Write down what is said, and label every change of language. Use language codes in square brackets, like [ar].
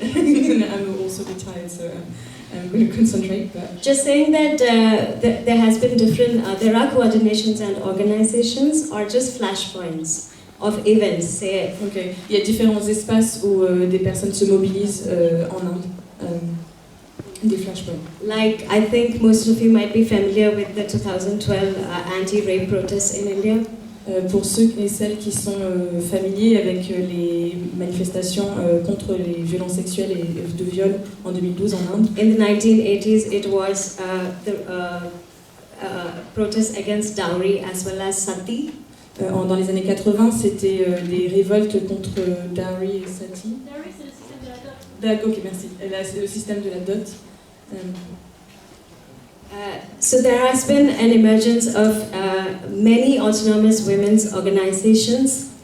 [en] I'm also a bit tired, so I'm going to concentrate. But just saying that there has been different, there are coordinations and organizations, or just flashpoints of events. Say. Okay. [fr] Il y a différents espaces où des personnes se mobilisent en Inde. Des flashpoints. [en] Like, I think most of you might be familiar with the 2012 anti-rape protests in India. [fr] Pour ceux et celles qui sont familiers avec les manifestations contre les violences sexuelles et de viol en 2012 en Inde. [en] In the 1980s, it was the protests against dowry as well as sati. [fr] Dans les années 80, c'était des révoltes contre dowry et sati. Dowry, c'est le système de la dot. D'accord, ok, merci. Là, c'est le système de la dot. [en] So there has been an emergence of many autonomous women's organizations.